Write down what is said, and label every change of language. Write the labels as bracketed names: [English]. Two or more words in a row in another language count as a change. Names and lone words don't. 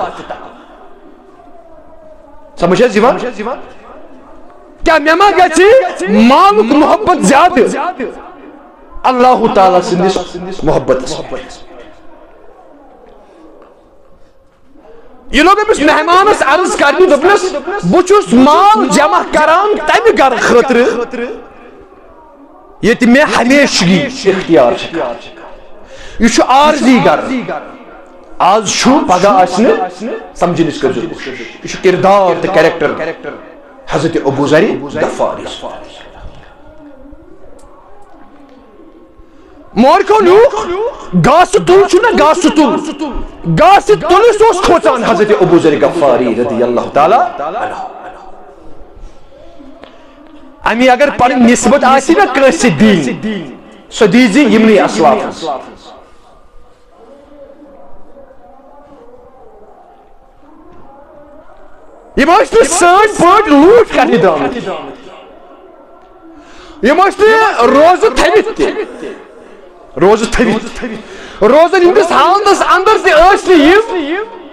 [Kashmiri] سمجھ حظ یِوان کیا مےٚ ما گژھِ مالُک محبت زیادٕ اللہ تعالیٰ سٕنٛدِس محبتس یہ لوگ امس مہمانس عرض کرنی دپنس بہ چھُس مال جمع کران تمہ گھر خاطر ییٚتہِ مےٚ ہمیشگی اختیار یہ چھُ عارضی گھر آز چھُ پگاہ آسہِ نہٕ سمجھنٕچ کٔرزیٚو کوٗشش یہ چھُ کردار تہٕ کریکٹر حضرت ابو ذر غفاری مورکو لوک گاسہ تل چھُ نا گاسہ تل گاسہ تلس اوس کھوژان حضرت ابو ذر غفاری [Arabic] رضی اللہ تعالی عنہ [Kashmiri] امی اگر پنن نسبت آسی نا کٲنٛسہِ دِنۍ سۄ دیٖزِ یِمنٕے اسلافن یم ٲسۍ نہٕ سٲنۍ پٲٹھۍ لوٗٹھ کرنہِ درٛامٕتۍ یم ٲسۍ نہٕ روزٕ تھٲوِتھ تہِ روزن ہندس حالتس اندر تہ ٲسۍ نہٕ یم